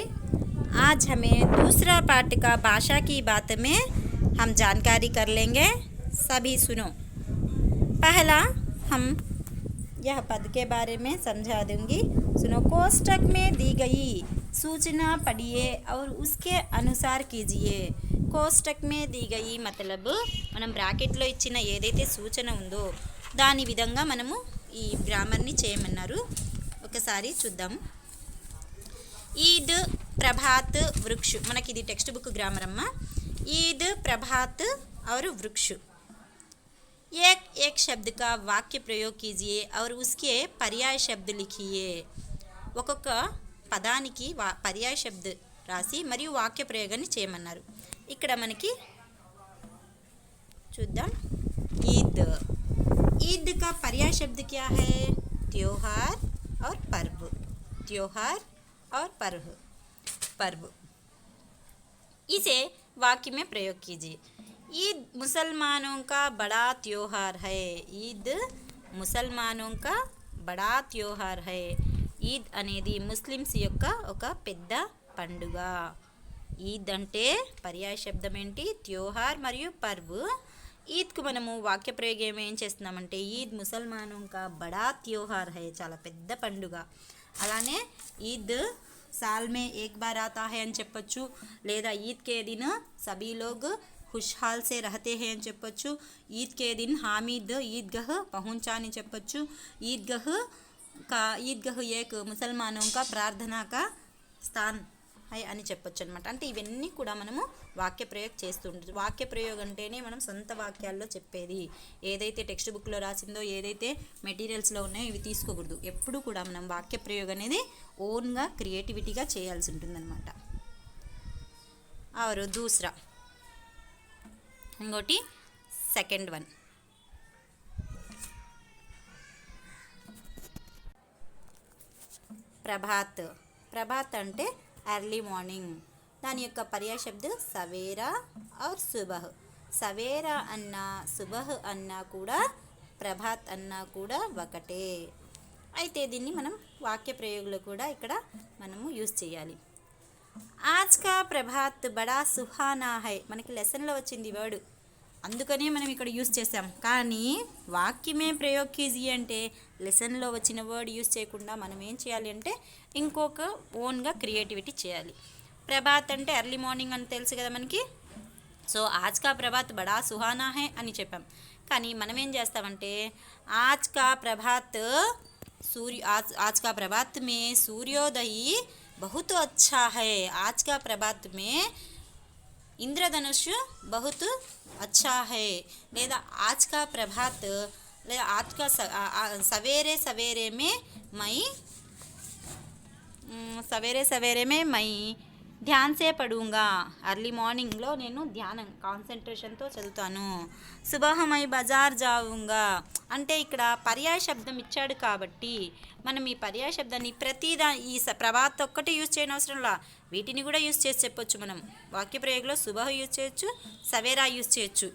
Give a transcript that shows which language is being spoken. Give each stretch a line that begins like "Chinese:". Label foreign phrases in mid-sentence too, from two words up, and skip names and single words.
Hindi: आज हमें दूसरा पाठ का भाषा की बात में हम जानकारी कर लेंगे। सभी सुनो। पहला हम यह पद के बारे में समझा दूंगी। सुनो। कोष्टक में दी गई सूचना पढ़िए और उसके अनुसार कीजिए। कोष्टक में दी गई
Telugu: मतलब మనం బ్రాకెట్లో ఇచ్చిన ఏదైతే సూచన ఉందో దాని విధంగా మనము ఈ గ్రామర్ని చేయమన్నారు. ఒకసారి చూద్దాం.
Hindi: ईद प्रभात वृक्ष
Telugu: మనకి ఇది
English: textbook grammar
Telugu: అమ్మ.
Hindi: ईद प्रभात और वृक्ष. एक एक शब्द का वाक्य प्रयोग कीजिए और उसके पर्याय शब्द लिखिए.
Telugu: ఒక్కొక్క పదానికి పర్యాయ శబ్ద రాసి మరియు వాక్య ప్రయోగాన్ని చేయమన్నారు. ఇక్కడ మనకి చూద్దాం.
Hindi: ईद. ईद का पर्याय शब्द क्या है? त्योहार और पर्व. त्योहार और पर्व. इसे वाक्य में प्रयोग कीजिए. ईद मुसलमानों का बड़ा त्योहार है. ईद मुसलमानों का बड़ा त्योहार है.
Telugu: ఈద్ అనేది ముస్లిమ్స్ యొక్క ఒక పెద్ద పండుగ. ఈద్ అంటే పర్యాయ శబ్దం ఏంటి? త్యోహార్ మరియు పర్వ్. ఈద్కు మనము వాక్య ప్రయోగం ఏం చేస్తున్నామంటే
Hindi: ईद मुसलमानों का बड़ा त्योहार है,
Telugu: చాలా పెద్ద పండుగ.
Hindi: అలానే ఈద్ साल में एक बार आता है
Telugu: అని చెప్పొచ్చు.
Hindi: లేదా ఈద్ के दिन सभी लोग खुशहाल से रहते हैं
Telugu: అని చెప్పొచ్చు.
Hindi: ఈద్ के दिन हामिद ईदगाह पहुंचा
Telugu: అని చెప్పొచ్చు.
Hindi: ईदगाह एक मुसलमानों का प्रार्थना का स्थान है
Telugu: అని చెప్పొచ్చు అనమాట. అంటే ఇవన్నీ కూడా మనము వాక్య ప్రయోగం చేస్తుంటాం. వాక్య ప్రయోగం అంటేనే మనం సొంత వాక్యాల్లో చెప్పేది. ఏదైతే టెక్స్ట్ బుక్లో రాసిందో ఏదైతే మెటీరియల్స్లో ఉన్నాయో ఇవి తీసుకోకూడదు. ఎప్పుడు కూడా మనం వాక్య ప్రయోగం అనేది ఓన్గా క్రియేటివిటీగా చేయాల్సి ఉంటుందన్నమాట.
Hindi: और दूसरा
Telugu: ఇంకోటి
English: second one.
Telugu: ప్రభాత్. ప్రభాత్ అంటే
English: early morning.
Telugu: దాని యొక్క పర్యాయ శబ్ద
Hindi: सवेरा और सुबह.
Telugu: సవేరా అన్నా సుబహ్ అన్నా కూడా ప్రభాత్ అన్నా కూడా ఒకటే. అయితే దీన్ని మనం వాక్య ప్రయోగంలో కూడా ఇక్కడ మనము యూజ్ చేయాలి.
Hindi: आज का प्रभात बड़ा सुहाना है
Telugu: మనకి లెసన్లో వచ్చింది వర్డ్, అందుకనే మనం ఇక్కడ యూజ్ చేసాం. కానీ
Hindi: वाक्य में प्रयोग कीजिए
Telugu: అంటే లెసన్లో వచ్చిన వర్డ్ యూజ్ చేయకుండా మనం ఏం చేయాలి అంటే ఇంకొక ఓన్గా క్రియేటివిటీ చేయాలి. ప్రభాత్ అంటే
English: early morning
Telugu: అని తెలుసు కదా మనకి. సో
Hindi: आज का प्रभात बड़ा सुहाना है
Telugu: అని చెప్పాం. కానీ మనం ఏం చేస్తామంటే
Hindi: आज का प्रभात आज का प्रभात में सूर्योदय बहुत अच्छा है. आज का प्रभात में इंद्रधनुष बहुत अच्छा है. లేదా आज का प्रभात లేదా आज का सवेरे सवेरे में मैं ध्यान से पढ़ूंगा.
English: early morning
Telugu: నేను ధ్యానం కాన్సన్ట్రేషన్తో చదువుతాను.
Hindi: सुबह मैं बाज़ार जाऊंगा
Telugu: అంటే ఇక్కడ పర్యాయ శబ్దం ఇచ్చాడు కాబట్టి మనం ఈ పర్యాయ శబ్దాన్ని ఈ ప్రభాత్ ఒక్కటి యూజ్ చేయని అవసరంలా వీటిని కూడా యూజ్ చేసి చెప్పొచ్చు. మనం వాక్య ప్రయోగంలో సుబహ్ యూజ్ చేయొచ్చు, సవేరా యూజ్ చేయొచ్చు.